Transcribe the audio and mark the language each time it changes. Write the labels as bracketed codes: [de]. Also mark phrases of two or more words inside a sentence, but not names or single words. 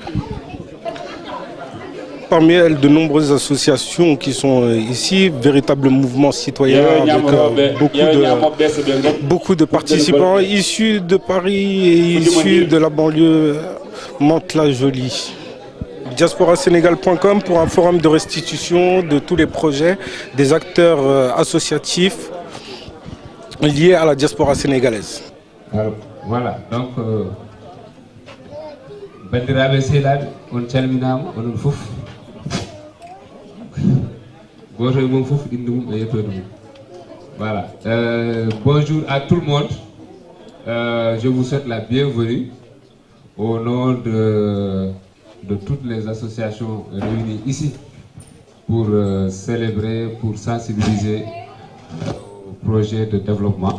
[fr] Parmi elles, de nombreuses associations qui sont ici, véritable mouvement citoyen avec beaucoup de participants issus de Paris et issus de la banlieue Mantes-la-Jolie. Diasporasénégal.com pour un forum de restitution de tous les projets des acteurs associatifs liés à la diaspora sénégalaise. Alors, voilà, donc, [ff] bandiraɓe sehilaɓe on calminama onon fof goto e mum fof inde mum e yettode mum. [fr] Voilà, bonjour à tout le monde. Je vous souhaite la bienvenue au nom de toutes les associations réunies ici pour célébrer, pour sensibiliser au projet de développement.